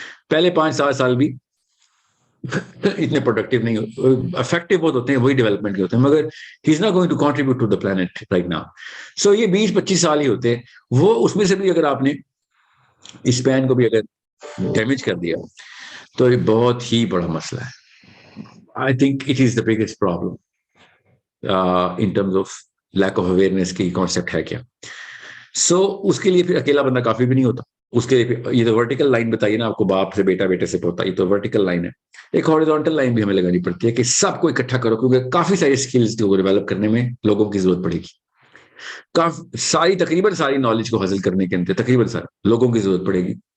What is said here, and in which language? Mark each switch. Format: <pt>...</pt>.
<ur>پہلے 5-7 سال بھی اتنے پروڈکٹیو نہیں, افیکٹو بہت ہوتے ہیں, وہی ڈیولپمنٹ کے ہوتے ہیں, مگر</ur> <en>He is not going to contribute to the plant right now.</en> <ur>سو یہ 20-25 سال ہی ہوتے ہیں, وہ اس میں سے بھی اگر آپ نے اس پین کو بھی اگر ڈیمیج کر دیا تو یہ بہت ہی بڑا مسئلہ ہے.</ur> <en>I think it is the biggest problem in terms of lack of awareness کی concept</en> <ur>ہے کیا. So اس کے لیے پھر اکیلا بندہ کافی بھی نہیں ہوتا, اس کے لیے یہ تو ورٹیکل لائن بتائیے نا آپ کو, باپ سے بیٹا, بیٹے سے پوتا, یہ تو ورٹیکل لائن ہے. ایک ہاریزونٹل لائن بھی ہمیں لگانی پڑتی ہے کہ سب کو اکٹھا کرو, کیونکہ کافی ساری اسکلز کو ڈیولپ کرنے میں لوگوں کی ضرورت پڑے گی, تقریباً ساری نالج کو حاصل کرنے کے اندر تقریباً سارے لوگوں کی ضرورت پڑے گی.</ur>